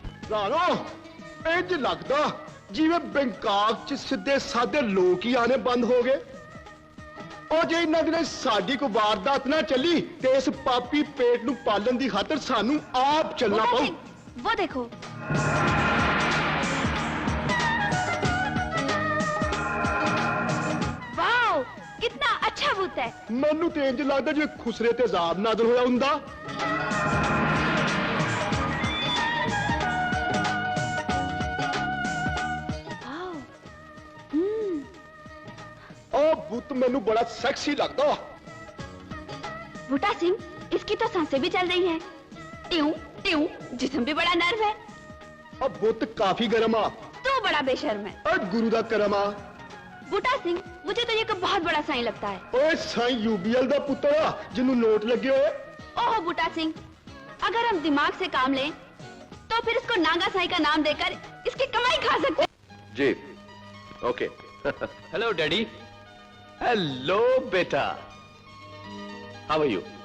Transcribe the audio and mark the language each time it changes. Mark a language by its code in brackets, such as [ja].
[pa] ਰਾਣੋ ਇੰਜ ਲੱਗਦਾ ਜਿਵੇਂ ਬੈਂਕਾਕ ਚ ਸਿੱਧੇ ਸਾਦੇ ਲੋਕ ਹੀ ਆਣੇ ਬੰਦ ਹੋ ਗਏ। ਉਹ ਜੇ ਇਹਨਾਂ ਦਿਨਾਂ ਸਾਡੀ ਕੋਈ ਵਾਰਦਾਤ ਨਾ ਚੱਲੀ ਤੇ ਇਸ ਪਾਪੀ ਪੇਟ ਨੂੰ ਪਾਲਣ ਦੀ ਖਾਤਰ ਸਾਨੂੰ ਆਪ ਚੱਲਣਾ ਪਊ। [hi] वो देखो, वाओ कितना अच्छा भूत है। [pa] ਮੈਨੂੰ ਤੇ ਇੰਜ ਲੱਗਦਾ ਜਿਵੇਂ ਖੁਸਰੇ ਤੇ ਜ਼ਾਬ ਨਾਜ਼ਲ ਹੋਇਆ ਹੁੰਦਾ। वाओ, ਉਹ ਬੁੱਤ ਮੈਨੂੰ ਬੜਾ ਸੈਕਸੀ ਲੱਗਦਾ। [hi] बूटा सिंह, इसकी तो सांसें भी चल रही हैं। ट्यूं ट्यूं, जिस्म भी बड़ा नर्व है। [pa] ਉਹ ਬੁੱਤ ਕਾਫੀ ਗਰਮ ਆ। [hi] तू बड़ा बेशर्म है। [pa] ਓਏ ਗੁਰੂ ਦਾ ਕਰਮ ਆ। [hi] बूटा सिंह, मुझे तो ये कोई बहुत बड़ा साईं लगता है। [pa] ਓਏ ਸਾਈਂ यूबीएल ਦਾ ਪੁੱਤਰ ਆ ਜਿਹਨੂੰ ਨੋਟ ਲੱਗੇ ਹੋਏ। [hi] ओहो बूटा सिंह, अगर हम दिमाग से काम लें तो फिर इसको नागा साईं का नाम देकर इसकी कमाई खा सकते। [en] जी okay. Hello daddy. Hello बेटा, how are you?